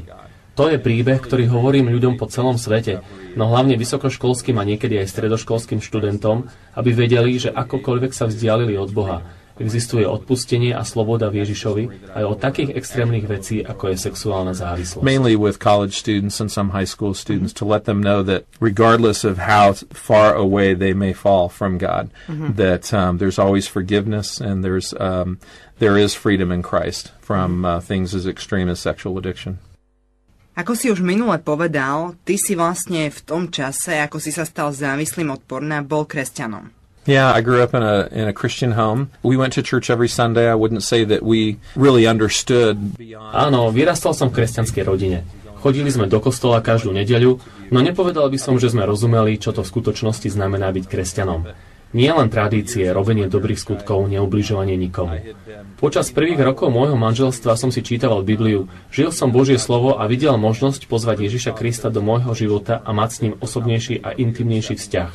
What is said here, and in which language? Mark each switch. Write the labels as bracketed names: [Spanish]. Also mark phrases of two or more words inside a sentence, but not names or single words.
[Slovak] To je príbeh, ktorý hovorím ľuďom po celom svete, no hlavne vysokoškolským a niekedy aj stredoškolským študentom, aby vedeli, že akokoľvek sa vzdialili od Boha, existuje odpustenie a sloboda v Ježišovi aj od takých extrémnych vecí, ako je sexuálna závislosť. [English] Mainly with college students and some high school students, to let them know that regardless of how far away they may fall from God, that there's always forgiveness and there is freedom in Christ from things as extreme as sexual addiction. [Slovak] Ako si už minule povedal, ty si vlastne v tom čase, ako si sa stal závislým od porna, bol kresťanom. [English] Yeah, I grew up in a Christian home. We went to church every Sunday. I wouldn't say that we really understood beyond... [Slovak] Áno, vyrastal som v kresťanskej rodine. Chodili sme do kostola každú nedeľu, no nepovedal by som, že sme rozumeli, čo to v skutočnosti znamená byť kresťanom. Nie len tradície, robenie dobrých skutkov, neubližovanie nikomu. Počas prvých rokov môjho manželstva som si čítaval Bibliu, žil som Božie slovo a videl možnosť pozvať Ježiša Krista do môjho života a mať s ním osobnejší a intimnejší vzťah.